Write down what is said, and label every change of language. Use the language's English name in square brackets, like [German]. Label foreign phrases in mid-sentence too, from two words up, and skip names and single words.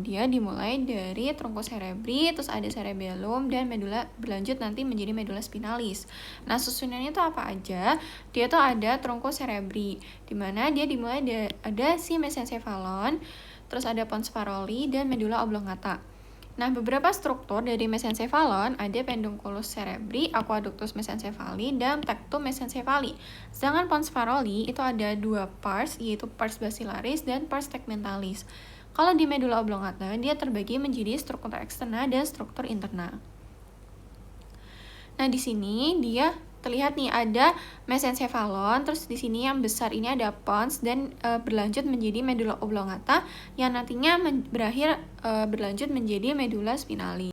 [Indonesian] Dia dimulai dari truncus cerebri, terus ada cerebellum dan medula, berlanjut nanti menjadi medula spinalis. Nah, susunannya tuh apa aja? Dia tuh ada truncus cerebri, di mana dia dimulai ada si mesencephalon, terus ada pons paroli dan medula oblongata. Nah, beberapa struktur dari mesencephalon ada pedunculus cerebri, aqueductus mesencephali, dan tectum mesencephali. Sedangkan pons paroli itu ada dua pars, yaitu pars basilaris dan pars tegmentalis. Kalau di medula oblongata, dia terbagi menjadi struktur eksterna dan struktur interna. Nah, di sini dia terlihat nih ada mesencephalon, terus di sini yang besar ini ada pons dan berlanjut menjadi medula oblongata yang nantinya berlanjut menjadi medula spinalis.